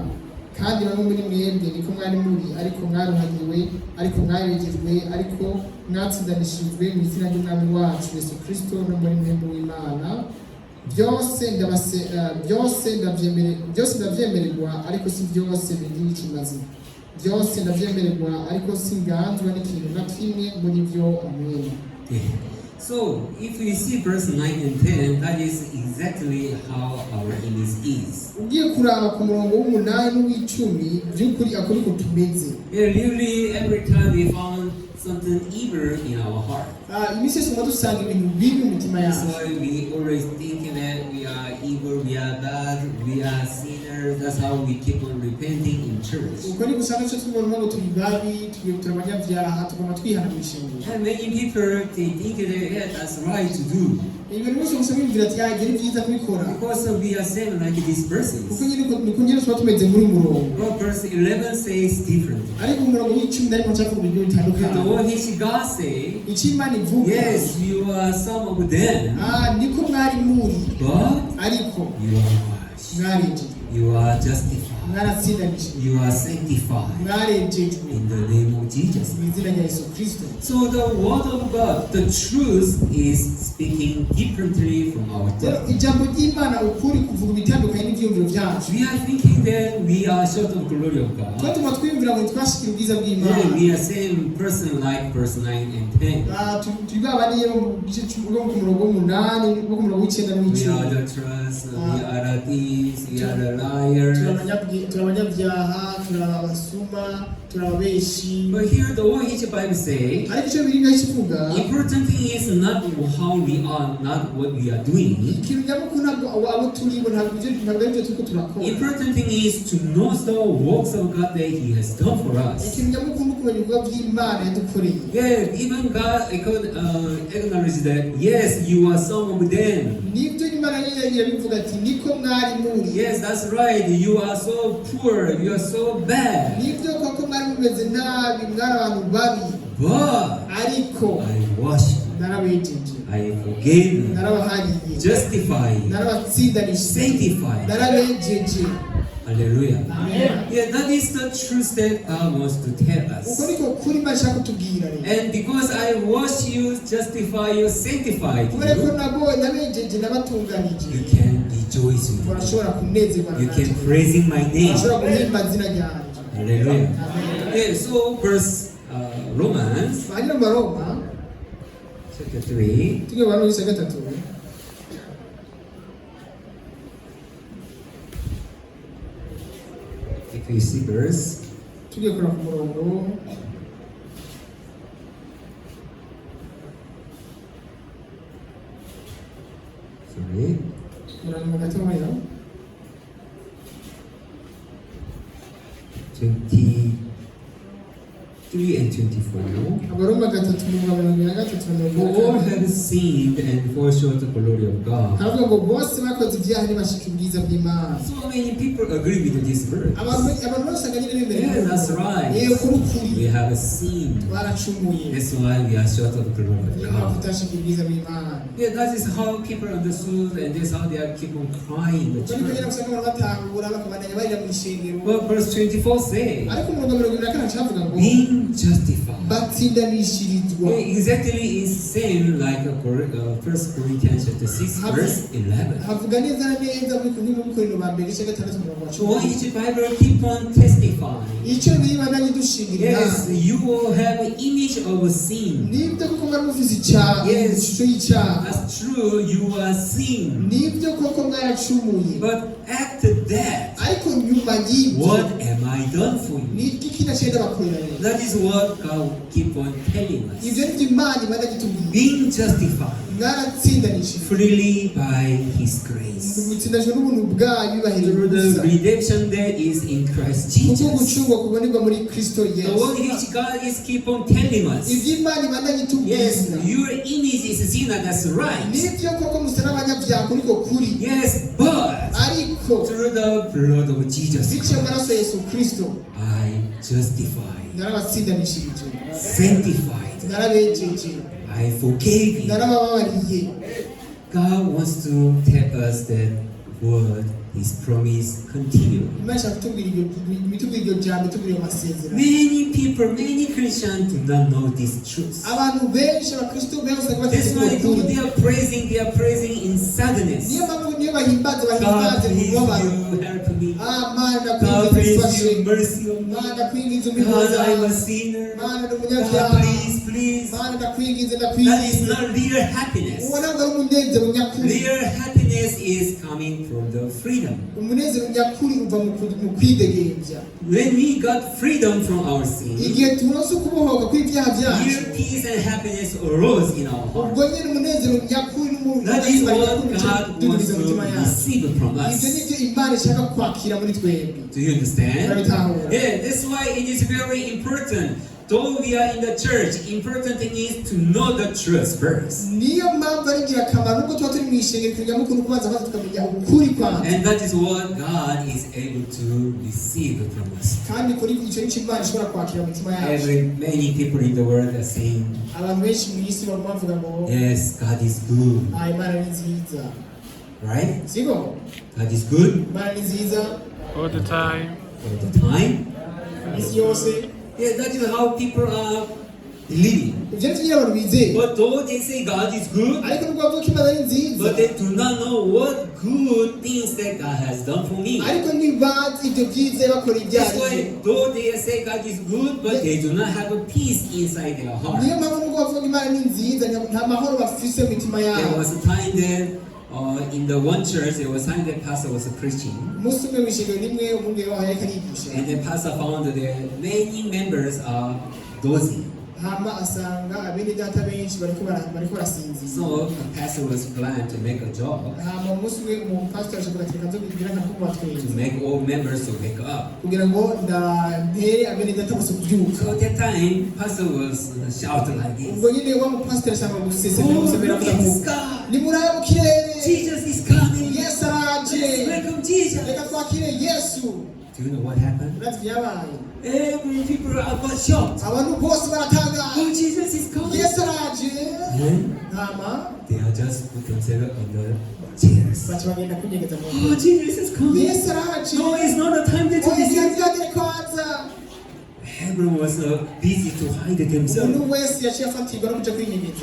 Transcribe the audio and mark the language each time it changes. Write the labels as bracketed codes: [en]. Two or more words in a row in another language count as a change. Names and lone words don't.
[rn] Kandi bamwe muri mwebwe niko mwari muri, ariko mwaruhanywe, ariko mwarejejwe, ariko mwatsindanishijwe mu izina ry'Umwami wacu Yesu Kristo no muri mwembi w'Imana. Byose ndavyemererwa, ariko si byose bigira ikimazi. Byose ndavyemererwa, ariko singanzwa n'ikintu na kimwe muri byo. Amen. [en] So, if we see verse 9 and 10, that is exactly how our image is. [rn] Ugiye kuraba ku murongo w'umunani n'uw'icumi by'ukuri akuri ko tumeze. [en] Really, every time we found something evil in our heart. [rn] Imise soma dusanga ibintu bibi mu mitima yacu. [en] That's why we always think that we are evil, we are bad, we are sinners. That's how we keep on repenting in church. [rn] Uko ni gusanga cyo tubona ngo turi babi, turi abanyabyaha, tugomba twihana mu ishengero. [en] And many people they think that that's right to do. [rn] Ibintu byose musaba bigira ati yagira byiza kubikora. [en] Because we are same like these persons. [rn] Uko nyine tuba tumeze muri murongo. [en] Well, verse 11 says different. [rn] Ariko umurongo w'icumi ariko nshaka kubigira bitandukanye. [en] The one which God say, [rn] Imana ivuga. [en] yes, you are some of them. [rn] Niko mwari muri. [en] But [rn] ariko [en] you are washed. [rn] mwarejejwe. [en] You are justified. [rn] Mwaratsindanishijwe. [en] You are sanctified. [rn] Mwarejejwe. [en] In the name of Jesus. [rn] Mu izina rya Yesu Kristo. [en] So the word of God, the truth is speaking differently from our tongue. [rn] Ijambo ry'Imana ukuri kuvuga bitandukanye n'ibyumviro byacu. [en] We are thinking that we are short of glory of God. [rn] Twatuma twiyumvira ngo twashikira ubwiza [en] Yeah, [rn] bw'Imana. [en] we are same person like verse 9 and 10. [rn] Tugabaniye mu gice cy'umurongo ku murongo w'umunani no ku murongo w'icenda [en] We [rn] n'icumi. [en] are the trust, we are the thieves, we are the liars. [rn] Turi abanyabyaha, turi abasuma, turi ababeshi. [en] But here the one which Bible say, [rn] Ariko icyo Bibiliya kivuga, [en] important thing is not how we are, not what we are doing. [rn] ikintu nyamukuru ntabwo abo turi bo ntabwo ari byo turiko turakora. [en] Important thing is to know the works of God that He has done for us. [rn] Ikintu nyamukuru ni ukumenya ibikorwa by'Imana yadukoreye. [en] Yeah, even God acknowledge that, yes, you are some of them. [rn] Nibyo Imana yiragira bivuga ati niko mwari muri. [en] Yes, that's right. You are so poor. You are so bad. [rn] Nibyo koko mwari mumeze nabi, mwari abantu babi. [en] But [rn] Ariko [en] I washed you. [rn] narabejeje. [en] I forgave you. [rn] Narabahariye. [en] Justified you. [rn] Narabatsindanishije. [en] Sanctified. [rn] Narabejeje. Hallelujah. Amen. [en] Yeah, that is the truth that God wants to tell [rn] Uko [en] us. [rn] niko kuri Imana ishaka kutubwira rero. [en] And because I wash you, justify you, sanctify [rn] Kubera ko [en] you, [rn] nabejeje nabatunganije. [en] you can rejoice with me. [rn] Turashobora kunezerwa [en] You [rn] natwe. [en] can praise in my name. [rn] Turashobora guhimba izina ryanjye. Hallelujah. Amen. [en] Yeah, so verse Romans [rn] Hanyuma mu Baroma [en] chapter 3. [rn] tugiye mu Baroma igice gatatu. [en] If you see verse, [rn] Tugiye kureba ku murongo [en] sorry, [rn] murongo gatoya [en] 23 and 24. [rn] Abaroma gatatu mirongo na gatatu na [en] For all have sinned and fall short of the glory of God. [rn] haravuga ngo bose bakoze ibyaha ntibashika ubwiza bw'Imana. [en] So many people agree with this verse. [rn] Abantu bose baganye n'ibimera. [en] Yeah, that's right. [rn] Kuri kuri [en] We have sinned. [rn] baracumuye. [en] That's why we are short of the glory of [rn] Niyo mpamvu [en] God. [rn] tutashika ubwiza bw'Imana. [en] Yeah, that is how people understood, and that's how they are keep on crying. The [rn] Bari kugenda [en] church. [rn] gusanga abantu batahura bakabandanya barira mu ishengero. [en] But verse 24 says, [rn] Ariko umurongo mirongo ibiri na kane cyavuga ngo [en] being justified. [rn] batsindanishirizwa. [en] Yeah, exactly is same like 1 Corinthians chapter 6 verse 11. [rn] Havuga neza na neza muri kumwe mu Korinto ba mbere igice gatandatu umurongo wa [en] So [rn] cumi. [en] each Bible keep on testifying. [rn] Icyo bibandanye dushingira [en] Yes, [rn] inama. [en] you will have an image of a sin. [rn] Nibyo koko mwari muvuze icyaha, [en] Yes. [rn] ishusho y'icyaha. [en] That's true, you are sin. [rn] Nibyo koko mwaracumuye. [en] But after that, [rn] Ariko nyuma y'ibyo [en] what am I done for you? [rn] ni iki kinashenda bakorera rero. [en] That is what God keep on telling [rn] Ibyo [en] us. [rn] ni byo Imana imaze gitubwira. [en] Being justified [rn] Mwaratsindanishijwe. [en] freely by His grace. [rn] Mutsindanishijwe n'ubuntu bwayo bibahiriye [en] Through the [rn] ubusa. [en] redemption that is in Christ [rn] Kuko [en] Jesus. [rn] gucungwa kubonerwa muri Kristo [en] The [rn] Yesu. [en] word which God is keep on telling us. [rn] Ibyo Imana imaze gitubwira. [en] Yes, your image is a sinner, that's right. [rn] Nibyo koko musa n'abanyabyaha kuriko kuri. [en] Yes, but [rn] Ariko ko [en] through the blood of Jesus [rn] biciye mu maraso ya [en] Christ, [rn] Yesu Kristo [en] I justified, [rn] narabatsindanishirije [en] sanctified, [rn] narabejeje [en] I forgave you. [rn] narabababariye. [en] God wants to tell us that word, His promise continue. [rn] Imana ishaka kutubwira iryo jambo, itubwira ayo masezerano. [en] Many people, many Christians do not know this truth. [rn] Abantu benshi abakristo benshi [en] That's why [rn] batazikora. [en] they are praising in sadness. [rn] Niyo mpamvu niyo bahimbaza [en] God, [rn] bahimbaze mu [en] please [rn] mubabaro. [en] you help me. [rn] Mana [en] God, [rn] kwingiza [en] please you [rn] ufashe. [en] mercy on me. [rn] Mana kwingiza [en] God, [rn] umuhoza. [en] I'm a sinner. [rn] Mana ndi [en] God, [rn] umunyabyaha. [en] please. [rn] Mana ndakwingiza [en] That is [rn] ndakwingiza. [en] not real happiness. [rn] Uwo ntabwo ari umunezero nyakuri. [en] Real happiness is coming from the freedom. [rn] Umunezero nyakuri uva mu kwidegembya. [en] When we got freedom from our sin, [rn] Igihe turonse ukubohoka kw'ibyaha byacu, [en] real peace and happiness arose in our heart. [rn] ubwo nyine umunezero nyakuri [en] That is what God wants to receive from [rn] ibyo [en] us. [rn] nibyo Imana ishaka kwakira muri twebwe. [en] Do you understand? [rn] Urabitahura? [en] Yeah, that's why it is very important. Though we are in the church, important thing is to know the truth first. [rn] Niyo mpamvu ari ingirakamaro nubwo tuba turi mu ishengero tujya mukuru kubanza maze tukamenya ukuri kwanza. [en] And that is what God is able to receive from us. [rn] Kandi kuri icyo nicyo Imana ishobora kwakira mu mitima yacu. [en] Many people in the world are saying, [rn] Abantu benshi mu isi barimo bavuga ngo [en] yes, God is good. [rn] Imana ni nziza. [en] Right? [rn] Siko? [en] God is good [rn] Imana ni nziza [en] all the time. all the time. [rn] isi yose. [en] Yeah, that is how people are living. [rn] Ibyo ni abantu bizeye. [en] But though they say God is good, [rn] Ariko nubwo bavuga ko Imana ari nziza, [en] but they do not know what good things that God has done for me. [rn] ariko ntibazi ibyo byiza bakora ibyaha. [en] That's why though they say God is good, but they do not have a peace inside their heart. [rn] Niyo mpamvu nubwo bavuga Imana ni nziza nta mahoro bafise mu mitima [en] There [rn] yabo. [en] was a time that in the one church, there was a time that pastor was preaching, [rn] Umunsi umwe mu ishengero rimwe umwungeri waho yariko arigisha. [en] and the pastor found that many members are dozing. [rn] Hama asanga abene data benshi bariko barasinzira. [en] So the pastor was planned to make a job [rn] Hama umunsi umwe mu pastor ashobora kugira nzo kugira nka kuba [en] to [rn] twese [en] make all members to wake up. [rn] kugira ngo ntere abene data bose kubyuka. [en] So at that time, pastor was shouting like this. [rn] Ubwo nyine wa mu pastor ashaka gusesera [en] Oh, [rn] gusebera [en] look [rn] kugira [en] at [rn] ngo [en] the sky. [rn] ni muraya mu kirere. [en] Jesus is coming. [rn] Yesu araje. [en] Welcome Jesus. [rn] Reka twakire Yesu. [en] Do you know what happened? [rn] Urazi byabaye. [en] Every people got shocked. [rn] Abantu bose baratangara. [en] Oh, Jesus is coming. [rn] Yesu araje. [en] Then [rn] Hama [en] they are just put themselves on the chairs. [rn] baca bagenda kunyegeza mu [en] Oh, Jesus is coming. [rn] Yesu araje. [en] No, it's not the time that [rn] Oya [en] to receive. [rn] ntiyagire kwanza. [en] Everyone was busy to hide themselves [rn] Umuntu wese yaciye afatirwa no kuja kwinyegeza.